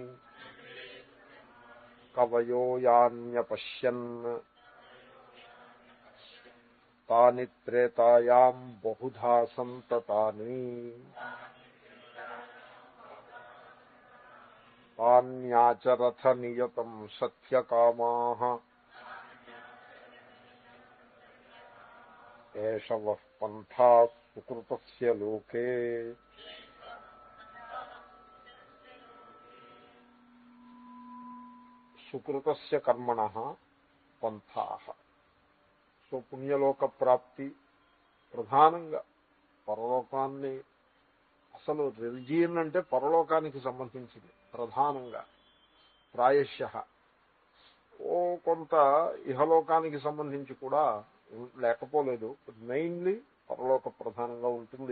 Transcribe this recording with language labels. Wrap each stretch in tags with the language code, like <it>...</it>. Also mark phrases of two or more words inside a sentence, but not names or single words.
<sa>कवयो यान्यपश्यन् तानि त्रेतायां बहुधा सन्ततानि तान्याचरथ नियतं सत्यकामाः एष वः पन्था सुकृतस्य लोके। सुकृतस्य कर्मणः पंथाः।</sa> <te>సో పుణ్యలోక ప్రాప్తి ప్రధానంగా పరలోకాన్ని, అసలు రిలిజియన్ అంటే పరలోకానికి సంబంధించింది ప్రధానంగా. ప్రాయశః ఓ కొంత ఇహలోకానికి సంబంధించి కూడా లేకపోలేదు, మెయిన్లీ పరలోక ప్రధానంగా ఉంటుంది.</te>